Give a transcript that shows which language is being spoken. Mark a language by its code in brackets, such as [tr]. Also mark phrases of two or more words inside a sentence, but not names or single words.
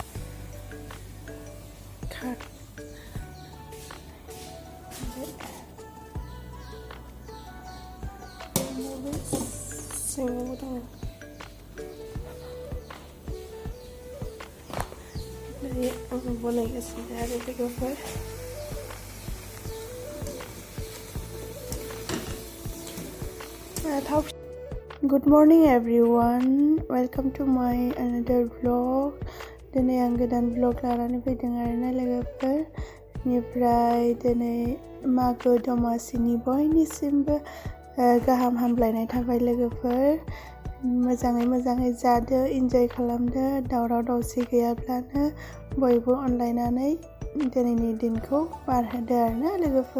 [brx] सिङावबो दङ। आङो बनायगासिनो आरो लोगोफोर। [en] Good morning everyone. Welcome to my another vlog. [brx] दिनै आं गोदान vlog लानानै फैदों आरोना लोगोफोर। बेनिफ्राय दिनै मागो दमासिनि बयनिसिमबो गाहाम हामलायनाय थाबाय लोगोफोर। मोजाङै जादो, इन्जय खालामदो, दावराव दावसि गैयाब्लानो बयबो अनलायनानै दिनैनि दिनखौ बारहोदो आरोना लोगोफोर।